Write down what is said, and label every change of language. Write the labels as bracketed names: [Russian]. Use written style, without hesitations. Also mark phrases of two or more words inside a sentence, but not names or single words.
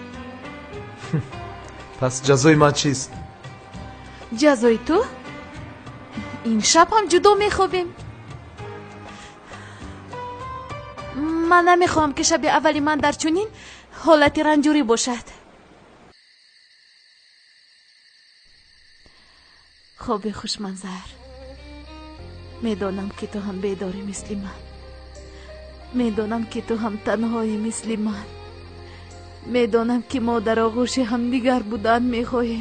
[Tajik] пас ҷазои ман чист? ҷазои ту? ин шаб ҳам ҷудо мехобем. ман намехоҳам ки шаби аввали ман дар чунин ҳолати ранҷурӣ бошад. [Persian] خوب خوشمنظر. میدانم که تو هم بیداری مثل من. میدانم که تو هم تنهایی مثل من. میدانم که ما در آغوش هم دیگر بودن میخواهیم.